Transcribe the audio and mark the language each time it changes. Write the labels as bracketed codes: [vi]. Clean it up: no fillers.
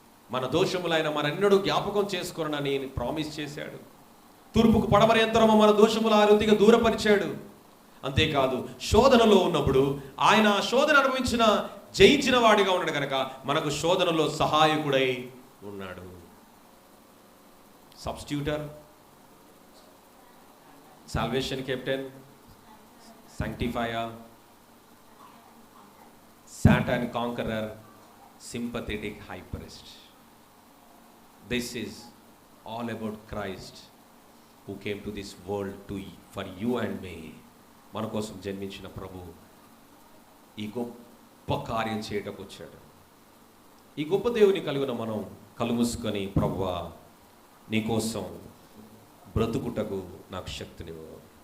[te] మన దోషములు ఆయన మరెన్నడూ జ్ఞాపకం చేసుకోనని ప్రామిస్ చేశాడు. తూర్పుకు పడమర యంత్రము మన దోషములు ఆ రీతిగా దూరపరిచాడు. అంతేకాదు శోధనలో ఉన్నప్పుడు ఆయన శోధన అనుభవించిన జయించిన వాడిగా ఉన్నాడు కనుక మనకు శోధనలో సహాయకుడై ఉన్నాడు. [en] Substitutor, salvation captain, sanctifier, Satan conqueror, sympathetic high priest. This is all about Christ who came to this world for you and me. [te] మన కోసం జన్మించిన ప్రభు ఈ గొప్ప కార్యం చేయటకు వచ్చాడు. ఈ గొప్ప దేవుని కలిగిన మనం కళ్ళు మూసుకొని, ప్రభువా నీ కోసం బ్రతుకుటకు నాకు శక్తినివ్వు.